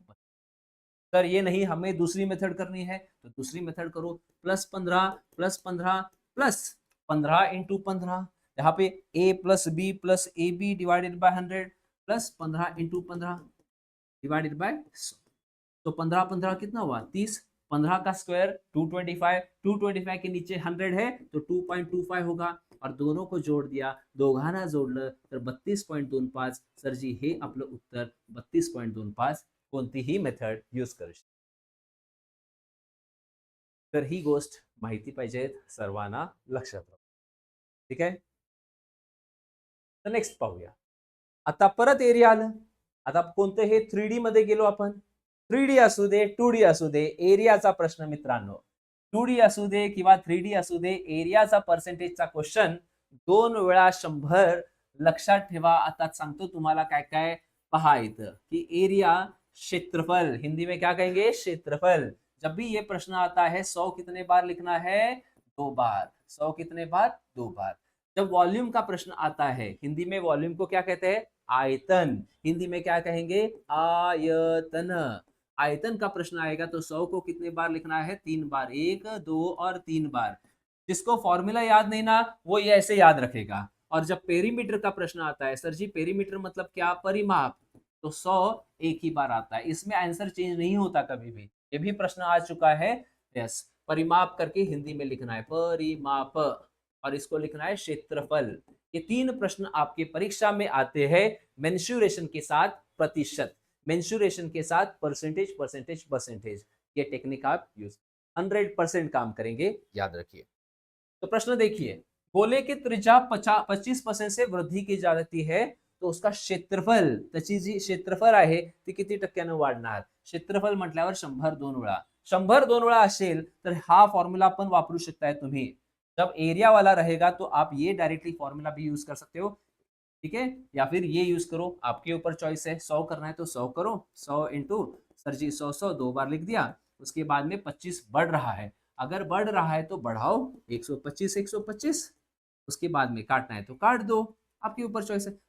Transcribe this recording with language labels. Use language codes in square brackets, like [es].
[hi] Sir ये नहीं, हमें दूसरी मेथड करनी है, तो दूसरी मेथड करो, +15 +15 +15 इंटू 15, यहाँ पे a plus B plus A B divided by 100 +15 into 15 divided by 100. तो 15 15 कितना हुआ? 30. 15 का स्क्वायर 225, 225 के नीचे 100 है तो 2.25 होगा, और दोनों को जोड़ दिया, [mr] दोघांना जोडलं तर 32.25. सर जी हे आपलं उत्तर 32.25. कोणतीही मेथड यूज करू शकतो. तर ही गोष्ट माहिती पाहिजे सर्वांना, लक्षात राहू. ठीक आहे, तर नेक्स्ट पाहूया. आता परत एरिया आलं. आता कोणतं हे 3D मध्ये गेलो आपण. 3D असू दे 2D असू दे, एरियाचा प्रश्न मित्रांनो, 2D असू दे किंवा 3D असू दे, एरियाचा पर्सेंटेजचा क्वेश्चन 2 वेळा 100. लक्षात ठेवा. आता सांगतो तुम्हाला काय काय. पहा इथं की एरिया, [hi] क्षेत्रफल, हिंदी में क्या कहेंगे? क्षेत्रफल. जब भी ये प्रश्न आता है 100 कितने बार लिखना है? 2 बार. 100 कितने बार? 2 बार. जब वॉल्यूम का प्रश्न आता है, हिंदी में वॉल्यूम को क्या कहते हैं? आयतन. हिंदी में क्या कहेंगे? आयतन. आयतन का प्रश्न आएगा तो 100 को कितने बार लिखना है? 3 बार. 1 2 और 3 बार. जिसको फॉर्मूला याद नहीं ना, वो ये ऐसे याद रखेगा. और जब पेरीमीटर का प्रश्न आता है, सर जी पेरीमीटर मतलब क्या? परिमाप. तो 100 एक ही बार आता है, इसमें आंसर चेंज नहीं होता कभी भी. ये भी प्रश्न आ चुका है. यस, परिमाप करके हिंदी में लिखना है परिमाप, और इसको लिखना है क्षेत्रफल. ये 3 प्रश्न आपके परीक्षा में आते हैं मेंसुरेशन के साथ, प्रतिशत, मेंसुरेशन के साथ परसेंटेज परसेंटेज परसेंटेज. ये टेक्निक आप यूज 100% काम करेंगे, याद रखिए. तो प्रश्न देखिए, गोले की त्रिज्या 25% से वृद्धी की जाती है तो उसका क्षेत्रफल, [mr] त्याची जी क्षेत्रफल आहे ती किती टक्क्यानं वाढणार? क्षेत्रफल म्हटल्यावर 100 2 वेळा. 100 2 वेळा असेल तर हा फॉर्म्युला पण वापरू शकताय तुम्ही. [hi] जब एरिया वाला रहेगा तो आप ये डायरेक्टली फॉर्मूला भी यूज कर सकते हो, ठीक है, या फिर ये यूज करो, आपके ऊपर चॉइस है। 100 करना है तो 100 करो, 100 इंटू सर जी 100 100 दो बार लिख दिया, उसके बाद में 25 बढ़ रहा है, अगर बढ़ रहा है तो बढ़ाओ 125 125, उसके बाद में काटना है तो काट दो, आपके ऊपर चॉइस है।